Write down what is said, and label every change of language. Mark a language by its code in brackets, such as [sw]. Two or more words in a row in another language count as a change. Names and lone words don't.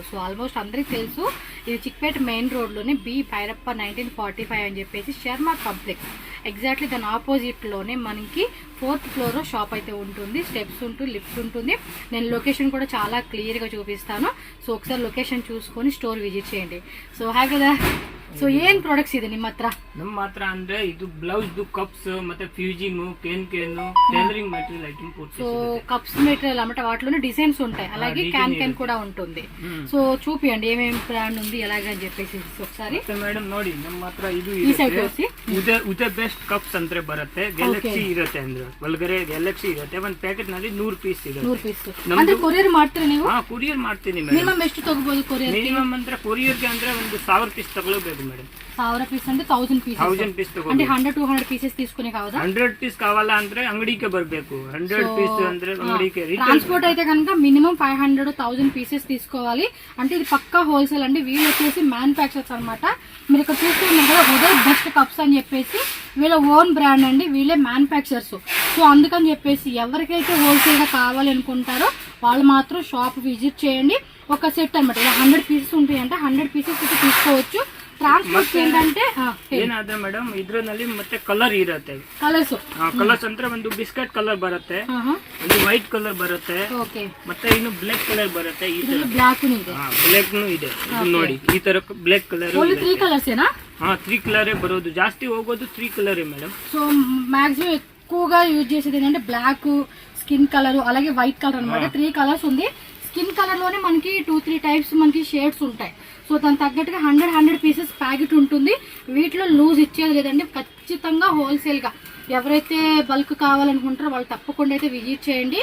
[en] so almost [te] అందరికి తెలుసు ఇది చిక్పేట మెయిన్ రోడ్ లోనే బి భైరప్ప 1945 అని చెప్పేసి శర్మ కాంప్లెక్స్ ఎగ్జాక్ట్లీ దాని ఆపోజిట్ లోనే మనకి [en] 4th floor shop [te] అయితే ఉంటుంది. స్టెప్స్ ఉంటుంది, లిఫ్ట్ ఉంటుంది. నేను లొకేషన్ కూడా చాలా క్లియర్ గా చూపిస్తాను. సో ఒకసారి లొకేషన్ చూసుకొని [en] store visit [te] చేయండి. [en] so hi [te] కదా. [kn] ಸೊ ಏನ್ ಪ್ರಾಡಕ್ಟ್ಸ್ ಇದೆ ನಿಮ್ಮ ಹತ್ರ ಅಂದ್ರೆ ಇದು [en] blouse cups [kn] ಮತ್ತೆ [en] fusing can tailoring material item [te] సో [en] cups material [te] అన్నమాట. వాటిలోనే డిజైన్స్ ఉంటాయి, అలాగే క్యాన్ క్యాన్ కూడా ఉంటుంది. సో చూపియండి ఏమేమి బ్రాండ్ ఉంది ఎలాగని చెప్పేసి ఒకసారి. [kn] మేడం ನೋಡಿ ನಮ್ಮ ಹತ್ರ ಇದು ಈ ಸೈಡ್ ತೋರಿಸಿ. ಉದ ಬೆಸ್ಟ್ ಕಪ್ಸ್ ಅಂದ್ರೆ ಬರುತ್ತೆ. ಗ್ಯಾಲಕ್ಸಿ ಇರುತ್ತೆ ಅಂದ್ರೆ ಒಳಗಡೆ ಗ್ಯಾಲಕ್ಸಿ ಇರುತ್ತೆ. ಒಂದು ಪ್ಯಾಕೆಟ್ ನಲ್ಲಿ 100 ಪೀಸ್ ಇದೆ. 100 ಪೀಸ್ ಅಂದ್ರೆ ಕೊರಿಯರ್ ಮಾಡ್ತೀರಾ ನೀವು? ಹಾ, ಕೊರಿಯರ್ ಮಾಡ್ತೀನಿ ಮೇಡಂ. ಮಿನಿಮಮ್ ಎಷ್ಟು ತಗೋಬಹುದು ಕೊರಿಯರ್? ಮಿನಿಮಮ್ ಅಂದ್ರೆ ಕೊರಿಯರ್ ಗೆ ಅಂದ್ರೆ ಒಂದು 1000 ಪೀಸ್ ತಗೊಳ್ಳಬೇಕು ಮೇಡಂ. [te] 1000 పీస్ అంటే 1000 పీస్. 1000 పీస్ తగో అంటే 100-200 పీసెస్ తీసుకునే కావదా? [kn] 100 పీస్ కావాలా ಅಂದ್ರೆ అంగడికి బರಬೇಕು. 100 పీస్ ಅಂದ್ರೆ అంగడికి. [te] ట్రాన్స్పోర్ట్ అయితే కనుక మినిమం 500-1000 పీసెస్ తీసుకోవాలి. అంటే ఇది పక్కా హోల్సేల్ అండి. వీళ్ళు వచ్చేసి మ్యానుఫ్యాక్చర్స్ అన్నమాట. మీరు ఇక్కడ చూస్తున్నారు కదా ఉదయ్ బెస్ట్ కప్స్ అని చెప్పేసి వీళ్ళ [en] own brand [te] అండి. వీళ్ళే మ్యానుఫ్యాక్చర్స్. సో అందుకని చెప్పేసి ఎవరికైతే హోల్సేల్ గా కావాలి అనుకుంటారో వాళ్ళు మాత్రం [en] shop visit [te] చేయండి. ఒక సెట్ అనమాట. ఇలా 100 పీసెస్ ఉంటాయంటే 100 పీసెస్ అయితే తీసుకోవచ్చు. ట్రాన్స్పోర్ట్ ఏంటంటే [kn] ಏನಾದ್ರೆ ಮೇಡಮ್ ಇದ್ರಲ್ಲಿ ಮತ್ತೆ ಕಲರ್ ಇರುತ್ತೆ. ಕಲರ್ಸ್ ಅಂದ್ರೆ ಒಂದು [en] biscuit colour [kn] ಬರುತ್ತೆ, ಒಂದು [en] white colour [kn] ಬರುತ್ತೆ, ಮತ್ತೆ ಇನ್ನು [en] black colour [kn] ಬರುತ್ತೆ. ಈ ತರ ಬ್ಲಾಕ್ ಇದೆ ನೋಡಿ. ಈ ತರ [en] black colour [kn] 3 ಕಲರ್ಸ್ ಏನಾ? 3 ಕಲರ್ ಬರೋದು. ಜಾಸ್ತಿ ಹೋಗೋದು 3 ಕಲರ್ ಮೇಡಮ್. [en] so maximum [te] ఎక్కువగా యూజ్ చేసేది ఏంటంటే బ్లాక్, [en] skin colour, [te] అలాగే [en] white colour [te] అనమాట. 3 కలర్స్ ఉంది. [en] skin colour [te] లోనే మనకి 2-3 టైప్స్ మనకి షేడ్స్ ఉంటాయి. సో దానికి తగ్గట్టుగా 100 [en] pieces packet [te] ఉంటుంది. వీటిలో లూజ్ ఇచ్చేది లేదండి. ఖచ్చితంగా హోల్సేల్ గా ఎవరైతే బల్క్ కావాలనుకుంటారో వాళ్ళు తప్పకుండా అయితే విజిట్ చేయండి.